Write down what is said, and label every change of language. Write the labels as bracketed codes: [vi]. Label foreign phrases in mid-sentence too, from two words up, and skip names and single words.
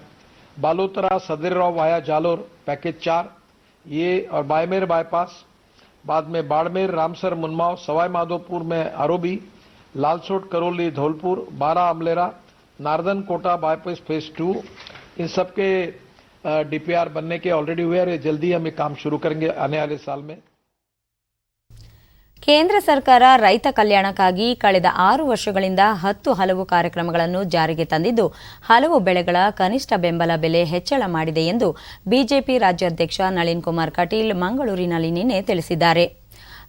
[hi] बालोतरा, सदरराव वाया जालोर पैकेज 4 ये और बायमेर बाईपास, बाद में बाड़मेर, रामसर, मुनमाव, सवाई माधोपुर में आरोबी, लालसोट, करौली, धौलपुर, 12 अमलेरा, नारदन कोटा बाईपास फेज 2, इन सब के डीपीआर बनने के ऑलरेडी हुए और जल्दी हम ये काम शुरू करेंगे आने वाले साल में. [kn] ಕೇಂದ್ರ ಸರ್ಕಾರ ರೈತ ಕಲ್ಯಾಣಕ್ಕಾಗಿ ಕಳೆದ 6 ವರ್ಷಗಳಿಂದ 10 ಹಲವು ಕಾರ್ಯಕ್ರಮಗಳನ್ನು ಜಾರಿಗೆ ತಂದಿದ್ದು, ಹಲವು ಬೆಳೆಗಳ ಕನಿಷ್ಠ ಬೆಂಬಲ ಬೆಲೆ ಹೆಚ್ಚಳ ಮಾಡಿದೆ ಎಂದು ಬಿಜೆಪಿ ರಾಜ್ಯಾಧ್ಯಕ್ಷ ನಳಿನ್ ಕುಮಾರ್ ಕಟೀಲ್ ಮಂಗಳೂರಿನಲ್ಲಿ ನಿನ್ನೆ ತಿಳಿಸಿದ್ದಾರೆ.